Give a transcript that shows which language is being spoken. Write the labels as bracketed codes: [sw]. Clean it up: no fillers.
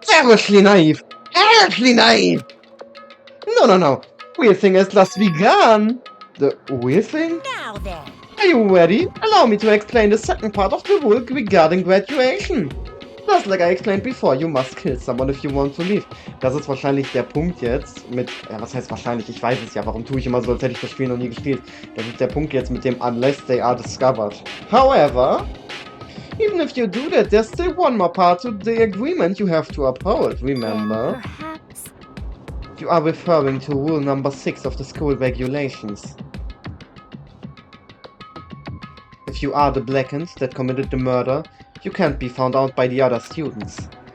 [en] Seriously naive! Seriously naive! No. Real thing has just begun! The real thing? Now then. Are you ready? Allow me to explain the second part of the rule regarding graduation. Just like I explained before, you must kill someone if you want to leave. [de] Das ist wahrscheinlich der Punkt jetzt mit... Ja, was heißt wahrscheinlich? Ich weiß es ja. Warum tue ich immer so, als hätte ich das Spiel noch nie gespielt? Das ist der Punkt jetzt mit dem [en] Unless they are discovered. However, even if you do that, there's still one more part to the agreement you have to uphold, remember? Perhaps. You are referring to rule number 6 of the school regulations. If you are the blackens that committed the murder, you can't be found out by the other students.